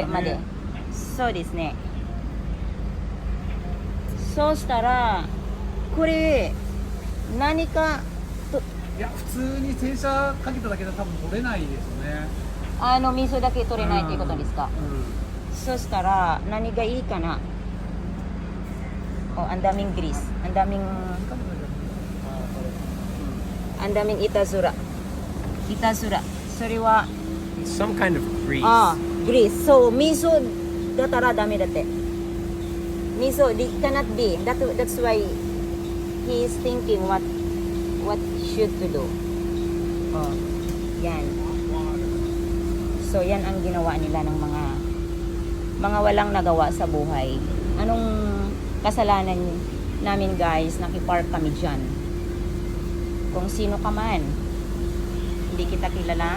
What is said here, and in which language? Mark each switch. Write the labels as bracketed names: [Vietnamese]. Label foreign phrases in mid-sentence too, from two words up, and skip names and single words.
[Japanese] 上まで。そうですね。そうしたら、これ、何か、いや普通に洗車かけただけで多分取れないですよね。水だけ取れないということですか。そしたら、何がいいかな。 [Filipino] ang daming grease. Ang daming itazura. [Japanese] Itazura. それは [English] It's some kind of grease. grease. So, miso [Japanese] だったらダメだって。 [English] Miso, it cannot be. That's why he is thinking what should to do. [Filipino] Yan. So, yan ang ginawa nila ng mga walang nagawa sa buhay. Anong kasalanan namin, guys? Nakipark kami dyan. Kung sino ka man, hindi kita kilala.